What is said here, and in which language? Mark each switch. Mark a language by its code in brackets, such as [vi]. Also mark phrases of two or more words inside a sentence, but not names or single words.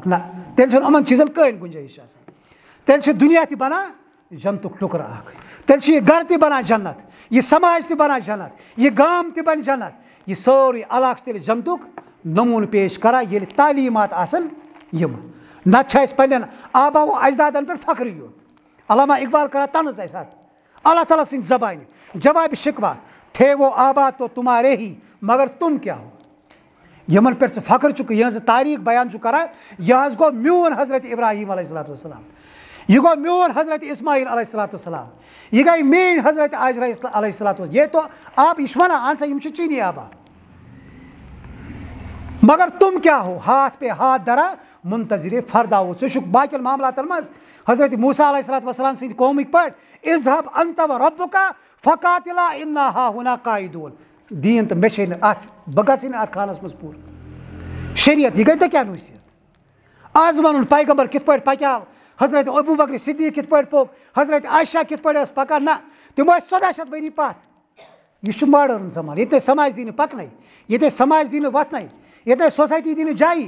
[ks] نہ, تیٚلہِ چھُنہٕ یِمن چیٖزن کٕہٕنۍ گُنجٲیِش آسان. تیٚلہِ چھُ دُنیا تہِ بنان جنتُک ٹُکرٕ اکھ, تیٚلہِ چھُ یہِ گرٕ تہِ بنان جنت, یہِ سماج تہِ بنان جنت, یہِ گام تہِ بنہِ جنت, یہِ سورُے علاقہٕ چھُ تیٚلہِ جنتُک نموٗنہٕ پیش کران ییٚلہِ تعلیٖمات آسن یِم. نتہٕ چھِ اَسہِ پنٕنٮ۪ن آبا و اجدادن پٮ۪ٹھ فخرٕے یوت. علامہ اقبال کران طنز اَسہِ اَتھ اللہ تعالیٰ سٕنٛدِ زبانہِ جوابِ شکوا [ur] تھے وہ آباد تو تمہارے ہی مگر تم کیا ہو. [ks] یِمن پٮ۪ٹھ ژٕ فخر چھُکھ, یِہٕنٛز تاریٖخ بیان چھُ کران, یہِ حظ گوٚو میون حضرت ابراہیٖم [ar] علیہ الصلوۃ والسلام, [ks] یہ گو میون حضرت اسماعیل [ar] علیہ الصلوۃ والسلام, [ks] یہ گئی میٲنۍ حضرت ہاجرہ [ar] علیہ الصلوۃ والسلام. [ur] یہ تو آپ [ks] یہ چھِ وَنان اہن سا یِم چھِ چیٖنی آبا, [ur] مگر تم کیا ہو ہاتھ پہ ہاتھ دھرا منتظر فردا ہو. [ks] ژٕ چھُکھ باقین معاملاتن منٛز حضرت موسیٰ [ar] علیہ الصلوۃ والسلام [ks] سٕنٛدِ قومٕکۍ پٲٹھۍ [ar] اذهب انت وربک فقاتلا انا ہاہُنا قاعدون. [ks] دیٖن تہٕ مےٚ چھے نہٕ اَتھ, بہٕ گژھٕے نہٕ اَتھ خانس منٛز پوٗرٕ. شریعت یہِ گٔے تۄہہِ کیٛاہ نصیحت؟ آز وَنُن پیغمبر کِتھ پٲٹھۍ پَکیو, حضرت ابوٗ بکر صدیٖق کِتھ پٲٹھۍ پوٚک, حضرت عائشہ کِتھ پٲٹھۍ ٲس پَکان. نہ, تِم ٲسۍ 1400 ؤری پَتھ. یہِ چھُ ماڈٲرٕن زمانہٕ, ییٚتہِ ٲسۍ سماج دی نہٕ پَکنَے, ییٚتہِ ٲسۍ سماج دی نہٕ وۄتھنَے, ییٚتہِ ٲسۍ سوسایٹی دی نہٕ جایی.